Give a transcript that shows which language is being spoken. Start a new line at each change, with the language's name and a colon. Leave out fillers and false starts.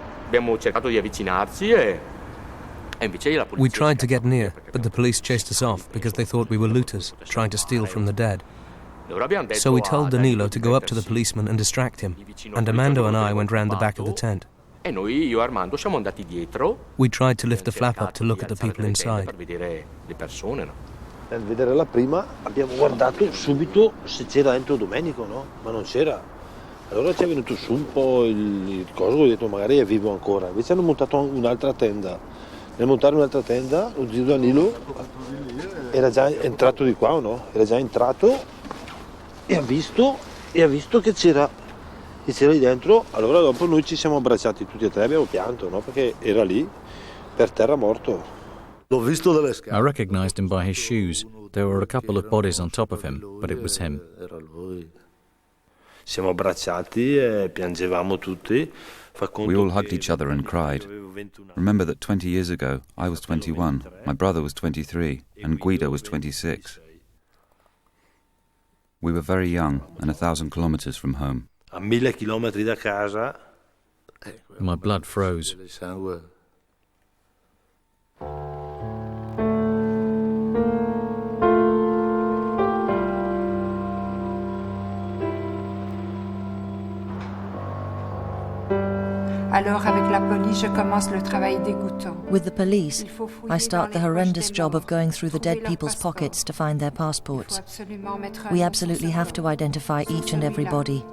English: We tried to get near, but the police chased us off because they thought we were looters, trying to steal from the dead. So we told Danilo to go up to the policeman and distract him, and Armando and I went round the back of the tent. We tried to lift the flap up to look at the people inside.
Italian: Nel vedere la prima abbiamo guardato subito se c'era dentro Domenico, no? Ma non c'era. Allora ci è venuto su un po' il coso, ho detto magari è vivo ancora. Invece hanno montato un'altra tenda. Nel montare un'altra tenda, lo zio Danilo era già entrato di qua o no? Era già entrato e ha visto che c'era lì dentro. Allora dopo noi ci siamo abbracciati tutti e tre, abbiamo pianto, no? Perché era lì per terra morto.
English: I recognized him by his shoes. There were a couple of bodies on top of him, but it was him.
Italian: Siamo abbracciati e piangevamo tutti.
English: We all hugged each other and cried. Remember that 20 years ago, I was 21, my brother was 23, and Guido was 26. We were very young and 1,000 kilometers from home.
Italian: A 1000 chilometri da casa.
English: My blood froze.
French: Alors, avec la police, je commence le travail dégoûtant.
English: With the police, I start the horrendous job of going through the dead people's pockets to find their passports. We absolutely have to identify each and every body.